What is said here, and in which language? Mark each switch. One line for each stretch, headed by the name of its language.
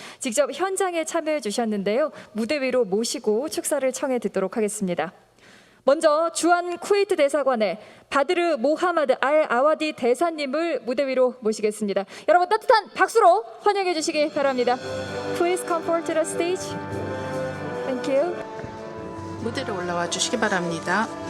Korean: 직접 현장에 참여해 주셨는데요. 무대 위로 모시고 축사를 청해 듣도록 하겠습니다. 먼저 주한 쿠웨이트 대사관의 바드르 모하마드 알 아와디 대사님을 무대 위로 모시겠습니다. 여러분 따뜻한 박수로 환영해 주시기 바랍니다.
English: Please come forward to the stage. Thank you.
Korean: 무대로 올라와 주시기 바랍니다.